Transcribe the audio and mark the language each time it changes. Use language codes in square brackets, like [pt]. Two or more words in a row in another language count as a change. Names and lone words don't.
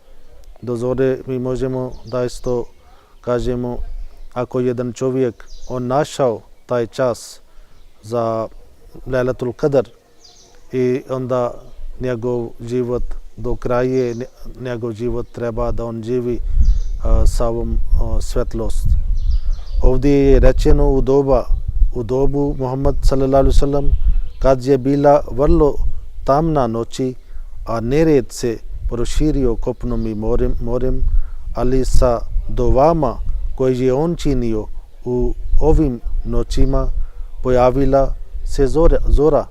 [bs] Do zore mi možemo da isto kažemo ako jedan čovjek on našao taj čas za Lailatul Qadr i onda njegov život do kraja, njegov život treba da on živi sa ovom svetlost. Ovdje je rečeno u dobu Muhammad [ar] صلى الله عليه وسلم [bs] kad je bila vrlo tamna noći, a nered se proširio kopnom i morem, ali sa dovama koje je on činio u ovim noćima pojavila se zora.